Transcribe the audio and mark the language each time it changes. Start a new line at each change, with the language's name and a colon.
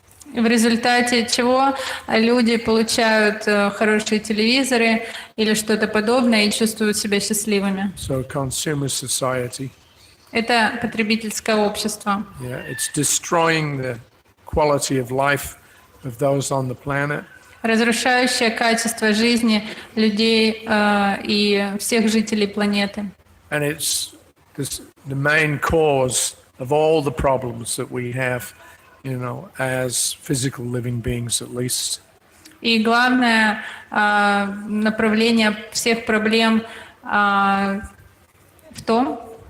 Russian: В результате чего люди получают хорошие телевизоры или что-то подобное и чувствуют себя счастливыми.
English: So consumer society,
Russian: Это потребительское общество.
English: yeah, it's destroying the quality of life of those on the planet.
Russian: Разрушающее качество жизни людей и всех жителей планеты.
English: And it's the main cause of all the problems that we have, as physical living beings at least.
Russian: И главное направление всех проблем в том...